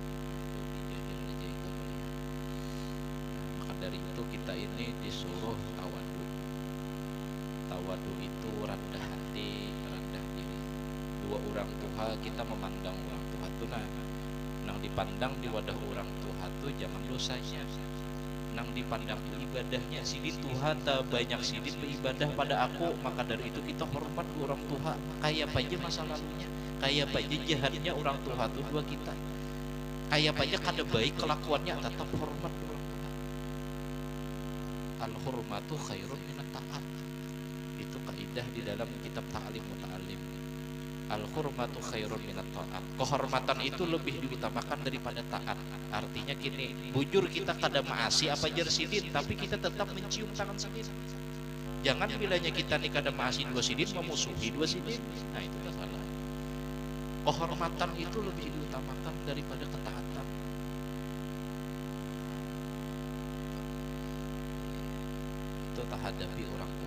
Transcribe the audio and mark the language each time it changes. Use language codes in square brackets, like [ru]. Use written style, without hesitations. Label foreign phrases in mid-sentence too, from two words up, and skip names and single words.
[id] Dari itu kita ini disuruh tawadu itu rendah hati, rendah diri. Dua orang tua kita memandang orang tua itu nang dipandang di wadah orang tua itu jangan dosanya, nang dipandang ibadahnya. Sidin Tuhan tak banyak sidin beribadah pada aku, maka dari itu kita hormat orang tua. Kayak apa aja masa lalunya, kayak apa aja jahatnya orang tua itu dua kita, kayak apa aja kada baik kelakuannya, tetap hormat orang tua. [ar] الحرمة خير من الطاعة. [id] Itu kaidah di dalam kitab Ta'lim Muta'alim. [ar] الحرمة خير من الطاعة. [id] Kehormatan itu lebih diutamakan daripada taat. Artinya gini, [bjn] bujur kita kada maasi apa jar sidin, tapi kita tetap mencium tangan sidin. [id] Jangan bilanya kita nih [bjn] kada maasi [id] dua sidin memusuhi dua sidin. Nah itu salah. Kehormatan itu lebih diutamakan daripada ketaatan. Itu tak hadapi orang tua.